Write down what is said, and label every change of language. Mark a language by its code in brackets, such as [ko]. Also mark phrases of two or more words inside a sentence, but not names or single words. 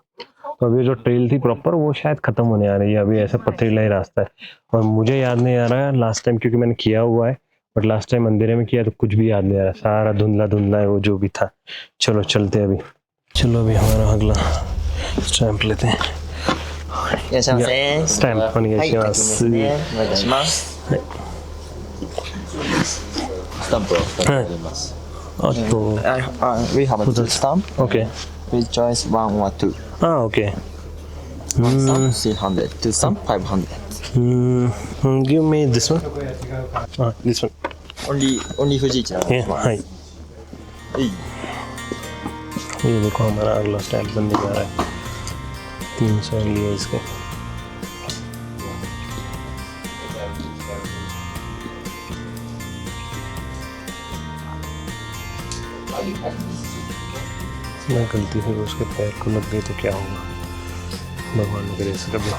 [hi] तो अभी जो ट्रेल थी प्रॉपर वो शायद खत्म होने आ रही है, अभी ऐसा पथरीला ही रास्ता है। और मुझे याद नहीं आ रहा है [en] last time, [hi] क्योंकि मैंने किया हुआ है, बट [en] last time [hi] अंधेरे में किया तो कुछ भी याद नहीं आ रहा, सारा धुंधला धुंधला है वो जो भी था। चलो चलते अभी, चलो अभी हमारा अगला स्टैंप लेते हैं। [ja] स्टैंप お願いします。お願いします。スタンプを2つあります。あと [en] We have a two stamp. OK We choose one or two. OK One stamp 300, two stamp 500. Give me this one. This one. [ja] Only 富士市なんです。 [hi] はい。ये देखो हमारा अगला स्टैम्प बनने जा रहा है। 300 लिए इसके। मैं गलती से उसके पैर को लग गई तो क्या होगा, भगवान ने करे ऐसा कभी।